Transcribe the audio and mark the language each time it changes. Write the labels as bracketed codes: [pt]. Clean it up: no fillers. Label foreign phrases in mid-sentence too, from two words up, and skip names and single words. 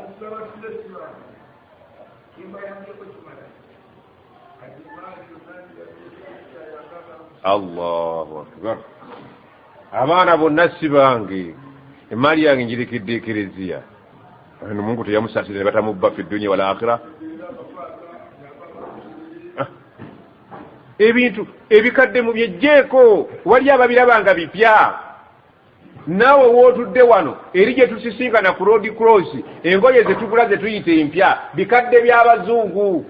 [ar] الله أكبر. [lg] Abaana bonna si bange, emaali yange njirikidde ekereziya. Mungu teyamusasira ne batamubba [ar] في الدنيا والآخرة. [lg] Ebintu ebikadde mu byejjeeko wali ababirabanga bipya. Naawe wootudde wano eri gye tusisinkana ku [en] road cross [lg] engoye zetugula zetuyita empya bikadde by'abazungu.